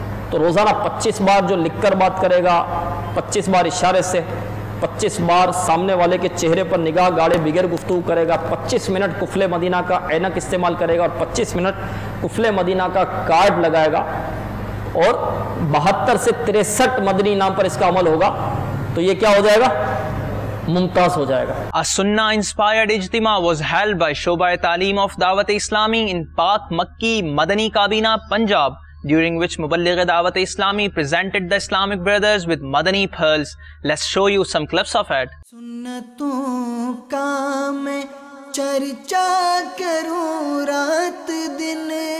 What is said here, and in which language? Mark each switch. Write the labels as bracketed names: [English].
[Urdu] تو روزانہ 25 بار جو لکھ کر بات کرے گا، 25 بار اشارے سے، 25 بار سامنے والے کے چہرے پر نگاہ گاڑے بغیر گفتگو کرے گا، 25 منٹ قفل مدینہ کا اینک استعمال کرے گا، اور 25 منٹ قفل مدینہ کا کارڈ لگائے گا، اور 72 سے 63 مدنی انعام پر اس کا عمل ہوگا، تو یہ کیا ہو جائے گا، ممتاز ہو جائے گا. [English] A Sunnah inspired ijtima was held by Shoba Taaleem of Dawat Islami in Pak Makki Madani Kabina, Punjab, during which Muballigh Dawat Islami presented the Islamic brothers with Madani pearls. Let's show you some clips of it. [Urdu] سنتوں کا میں چرچا کروں رات دن،